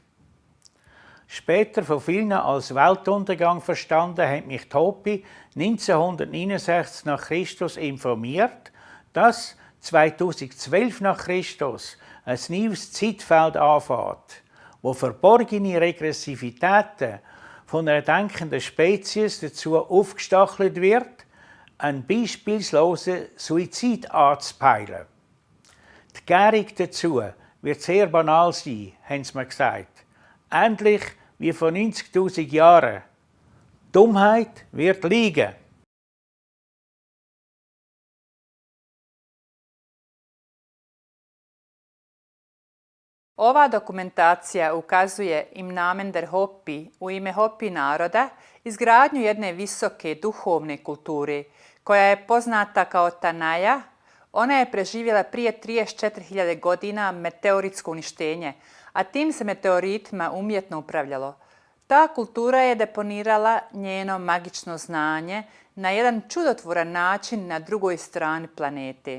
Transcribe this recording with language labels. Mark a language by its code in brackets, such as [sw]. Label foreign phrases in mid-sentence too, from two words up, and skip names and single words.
[de] Später von vielen als Weltuntergang verstanden, hat mich die Hopi 1969 nach Christus informiert, dass 2012 nach Christus ein neues Zeitfeld anfängt, wo verborgene Regressivitäten von einer denkenden Spezies dazu aufgestachelt wird, einen beispielslosen Suizid anzupeilen. Die Gärung dazu wird sehr banal sein, haben sie mir gesagt. Ähnlich wie vor 90.000 Jahren. Dummheit wird liegen. [bs] Ova dokumentacija ukazuje [de] im namen der Hopi [bs] u ime Hopi naroda izgradnju jedne visoke duhovne kulture koja je poznata kao Tanaja. Ona je preživjela prije 34.000 godina meteoritsko uništenje, a tim se meteoritima umjetno upravljalo. Ta kultura je deponirala njeno magično znanje na jedan čudotvoran način na drugoj strani planete.